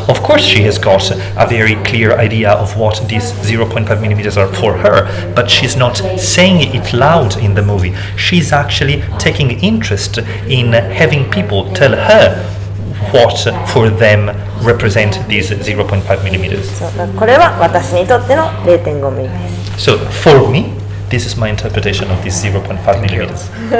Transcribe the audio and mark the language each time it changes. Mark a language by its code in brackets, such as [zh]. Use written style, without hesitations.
[en] Of course, she has got a very clear idea of what these 0.5 millimeters are for her, but she's not saying it loud in the movie. She's actually taking interest in having people tell her what for them represent these 0.5 millimeters. [ja] これは私にとっての 0.5 ミリです。 [en] So for me, this is my interpretation of these 0.5 millimeters.